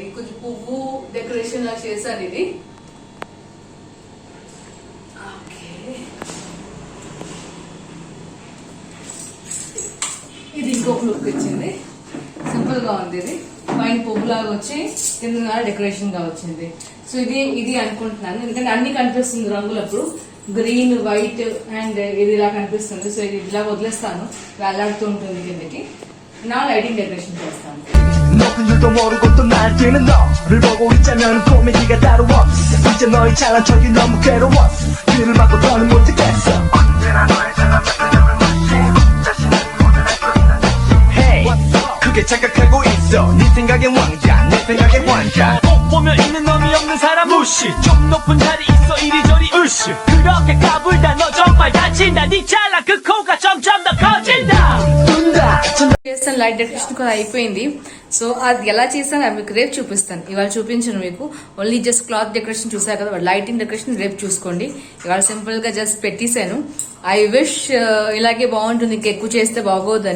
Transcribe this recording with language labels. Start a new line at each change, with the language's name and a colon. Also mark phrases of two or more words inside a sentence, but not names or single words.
Telugu: కొంచెం పువ్వు డెకరేషన్ లా చేశాను ఇది. ఇది ఇంకొక లుక్ వచ్చింది, సింపుల్ గా ఉంది. ఇది పైన పువ్వులాగా వచ్చి కింద డెకరేషన్ గా వచ్చింది. సో ఇది అనుకుంటున్నాను, ఎందుకంటే అన్ని కనిపిస్తుంది రంగులు. అప్పుడు
English: green, white and
Telugu: ఇది ఇలా కనిపిస్తుంది. సో ఇది ఇలా వదిలేస్తాను, వేలాడుతూ ఉంటుంది కిందకి. నా
English: lighting decoration
Telugu: చేస్తాను.
Korean: 너도 모르고 또 날뛰는 너를 보고 있자면 고민이가 따로 없어. 이제 너의 잘난 척이 너무 괴로워. 귀를 막고 더는 못하겠어. 언제나 너의 잘난 척을 무시하고 자신을 모델할 거야. Hey, 크게 착각하고 있어. 네 생각엔 왕자, 내 생각엔 환자. 꼭 보면 있는 놈이 없는 사람 무시. 좀 높은 자리 있어 이리저리 으쌰. 그렇게 까불다 너 정말 다친다. 네 잘난 그 코가 점점 더 커진다.
Telugu: చేస్తాను.
English: light decoration
Telugu: కూడా అయిపోయింది. సో అది ఎలా చేస్తాను అది మీకు రేపు చూపిస్తాను, ఇవాళ చూపించను మీకు.
English: only just cloth decoration
Telugu: చూసారు కదా,
English: lighting decoration
Telugu: రేపు చూసుకోండి. ఇవాళ సింపుల్ గా జస్ట్ పెట్టేశాను.
English: I wish
Telugu: ఇలాగే బాగుంటుంది, ఇంకా ఎక్కువ చేస్తే బాగోదని.